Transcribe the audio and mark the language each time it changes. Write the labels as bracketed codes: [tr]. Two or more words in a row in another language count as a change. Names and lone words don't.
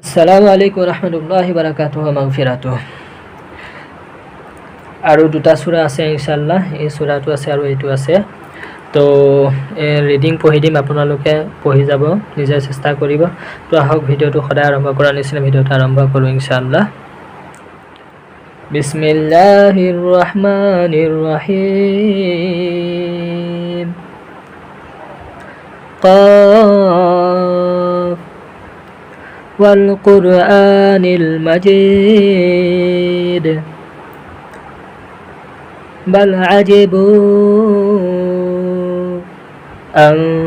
[ar] السلام عليكم رحمة الله بركاته مغفرته. [as] আৰু দুটা সূৰা আছে [ar] إن شاء الله, [as] এই সূৰাটো আছে আৰু এইটো আছে। তো ৰিডিং পঢ়ি দিম, আপোনালোকে পঢ়ি যাব, নিজে চেষ্টা কৰিব। তো আহক ভিডিঅ'টো সদায় আৰম্ভ কৰাৰ নিচিনা ভিডিঅ'টো আৰম্ভ কৰোঁ [ar] إن شاء الله. بسم الله الرحمن الرحيم. قاف والقرآن المجيد بل عجبوا أن